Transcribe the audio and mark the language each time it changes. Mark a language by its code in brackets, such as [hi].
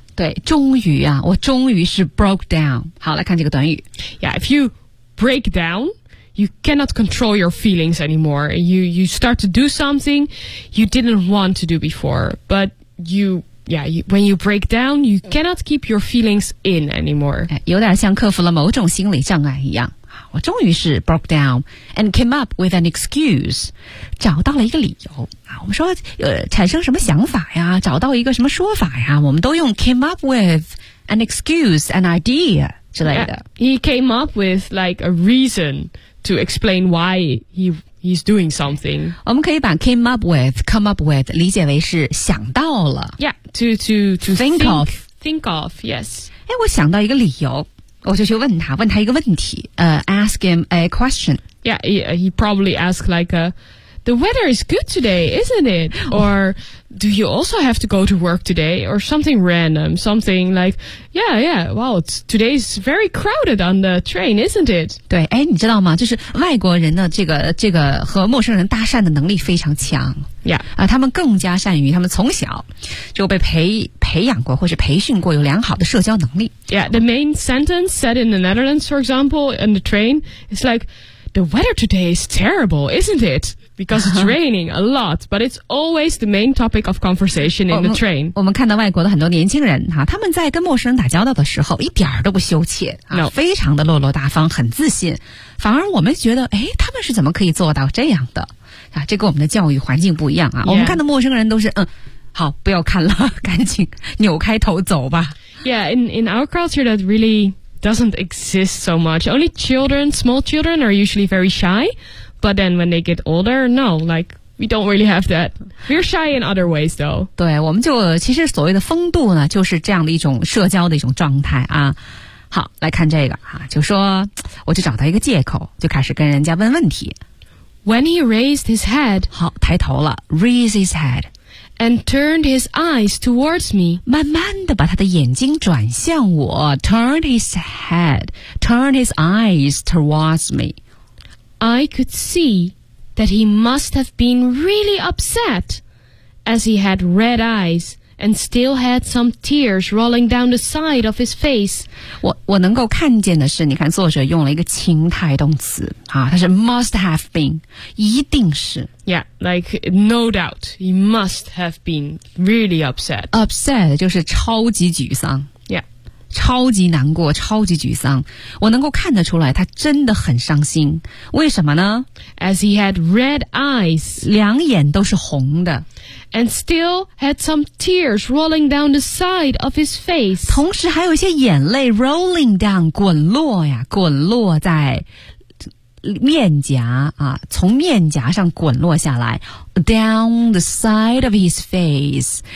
[zh] 对，终于啊，我终于是 [en] broke down. [zh] 好，来看这个短语。 [en] Yeah, if you break down,You cannot control your feelings anymore. You start to do something you didn't want to do before. But when you break down, you cannot keep your feelings in anymore. [zh] 有点像克服了某种心理障碍一样。我终于是 [en] broke down and came up with an excuse. [zh] 找到了一个理由。我们说产生什么想法呀找到一个什么说法呀我们都用 [en] came up with an excuse, an idea [zh] 之类的。 [en] He came up with like a reason. To explain why he's doing something. [zh] 我们可以把 [en] came up with, come up with, [zh] 理解为是想到了。 [en] Yeah, to think of. Think of, yes. [zh] 诶我想到一个理由我就去问他一个问题 [en] ask him a question. Yeah, he probably asked like, the weather is good today, isn't it? Or do you also have to go to work today? Or something random, something like, yeah, wow, today's very crowded on the train, isn't it? [zh] 对，哎，你知道吗？就是外国人的这个和陌生人搭讪的能力非常强。 [en] Yeah. [zh] 他们更加善于，他们从小就被培养过或是培训过有良好的社交能力。 [en] Yeah, the main sentence said in the Netherlands, for example, on the train, is like, the weather today is terrible, isn't it? Because it's raining a lot, but it's always the main topic of conversation in the train. [zh] 我们看到外国的很多年轻人哈，他们在跟陌生人打交道的时候，一点都不羞怯啊， [en] no. [zh] 非常的落落大方，很自信。反而我们觉得，哎，他们是怎么可以做到这样的啊？这跟我们的教育环境不一样啊。 [en] Yeah. [zh] 我们看到陌生人都是好，不要看了，赶紧扭开头走吧。 [en] Yeah, in our culture, that really doesn't exist so much. Only children, small children, are usually very shy. But then when they get older, no, like, we don't really have that. We're shy in other ways, though. [zh] 对，我们就其实所谓的风度呢，就是这样的一种社交的一种状态啊。好，来看这个啊，就说我就找到一个借口，就开始跟人家问问题。 [en] When he raised his head, [zh] 好，抬头了 ， [en] raise his head, and turned his eyes towards me, [zh] 慢慢的把他的眼睛转向我 ， [en] turned his head, turned his eyes towards me. I could see that he must have been really upset as he had red eyes and still had some tears rolling down the side of his face. [zh] 我能够看见的是你看作者用了一个情态动词啊，它是 [en] must have been, [zh] 一定是。 [en] Yeah, like no doubt, he must have been really upset. [zh] Upset 就是超级沮丧。超级难过，超级沮丧。我能够看得出来，他真的很伤心。为什么呢 [en] ？As he had red eyes, [zh] 两眼都是红的 [en] ，and still had some tears rolling down the side of his face. [zh] 同时还有一些眼泪 [en] rolling down, [zh] 滚落呀，滚落在面颊啊，从面颊上滚落下来 ， [en] down the side of his face。